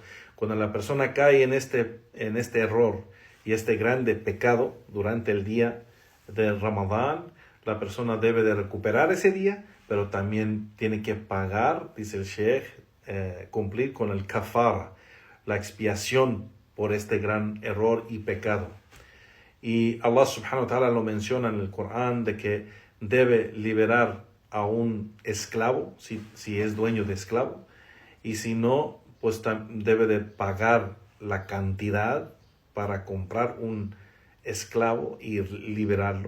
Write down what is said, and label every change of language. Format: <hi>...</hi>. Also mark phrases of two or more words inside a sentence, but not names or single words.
<es>Cuando la persona cae en este error y este grande pecado durante el día de Ramadán, la persona debe de recuperar ese día, pero también tiene que pagar, dice el Sheikh, cumplir con el kafara, la expiación por este gran error y pecado. Y</es> <ar>الله سبحانه وتعالى</ar> <es>lo menciona en el Corán de que debe liberar a un esclavo, si es dueño de esclavo, y si no, pues debe de pagar la cantidad para comprar un esclavo y liberarlo.</es>